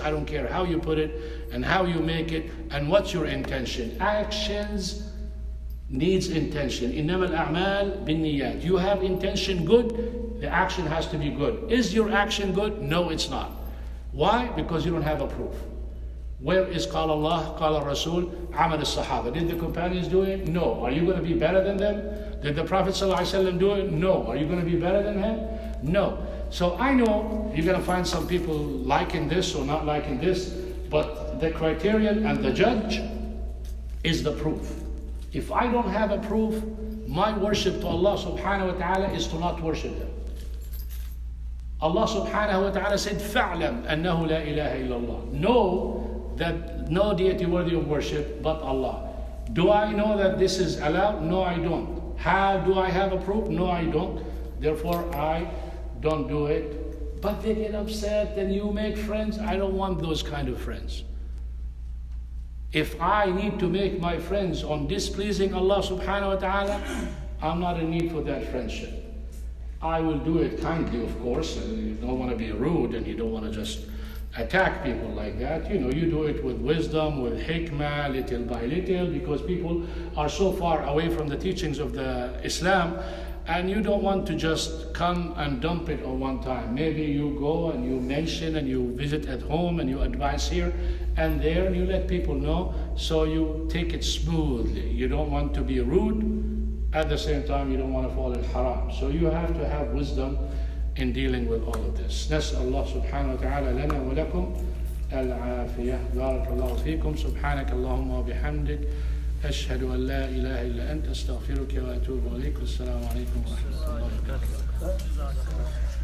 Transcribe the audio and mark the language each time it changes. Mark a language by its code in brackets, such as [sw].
[en] I don't care how you put it and how you make it and what's your intention. Actions needs intention. [ar] إنما الأعمال بالنيات. [en] You have intention good, the action has to be good. Is your action good? No, it's not. Why? Because you don't have a proof. Where is [ar] قال الله, قال الرسول, عمل الصحابة? [en] Did the companions do it? No. Are you going to be better than them? Did the Prophet ﷺ do it? No. Are you going to be better than him? No. So I know you're going to find some people liking this or not liking this, but the criterion and the judge is the proof. If I don't have a proof, my worship to Allah subhanahu wa ta'ala is to not worship Him. [ar] Allah subhanahu wa ta'ala [en] said, [ar] فَاعْلَمْ أَنَّهُ لَا إِلَهَ إِلَّا اللَّهِ. [en] Know that no deity worthy of worship but Allah. Do I know that this is allowed? No, I don't. How do I have a proof? No, I don't. Therefore, I don't do it. But they get upset and you make friends. I don't want those kind of friends. If I need to make my friends on displeasing Allah subhanahu wa ta'ala, I'm not in need for that friendship. I will do it kindly, of course. You don't want to be rude and you don't want to just attack people like that. You know, you do it with wisdom, with hikmah, little by little, because people are so far away from the teachings of the Islam, and you don't want to just come and dump it on one time. Maybe you go and you mention and you visit at home and you advise here and there and you let people know, so you take it smoothly. You don't want to be rude. At the same time, you don't want to fall in haram. So you have to have wisdom in dealing with all of this. [ar] نسأل الله سبحانه وتعالى لنا ولكم العافية. بارك الله فيكم. سبحانك اللهم وبحمدك أشهد أن لا إله إلا أنت أستغفرك وأتوب إليك. والسلام عليكم ورحمة الله وبركاته.